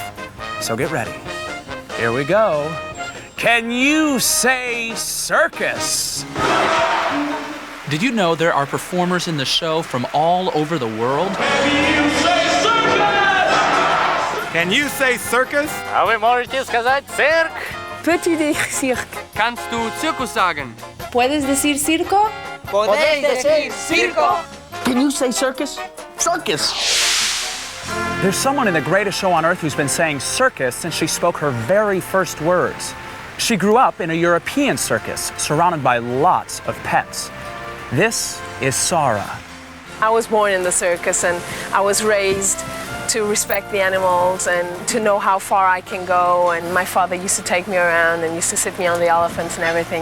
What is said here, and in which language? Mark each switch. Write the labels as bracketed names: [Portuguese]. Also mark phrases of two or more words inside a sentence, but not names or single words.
[English] So get ready. Here we go. Can you say circus? Did you know there are performers in the show from all over the world? Can you say circus? Can you say circus? [Russian] А вы можете сказать цирк? [French] Peux-tu dire cirque? [German] Kannst du Zirkus sagen? [Spanish] ¿Puedes decir circo? Podéis decir circo? [English] Can you say circus? Circus! There's someone in the greatest show on Earth who's been saying circus since she spoke her very first words. She grew up in a European circus, surrounded by lots of pets. This is Sarah. I was born in the circus and I was raised to respect the animals and to know how far I can go, and my father used to take me around and used to sit me on the elephants and everything.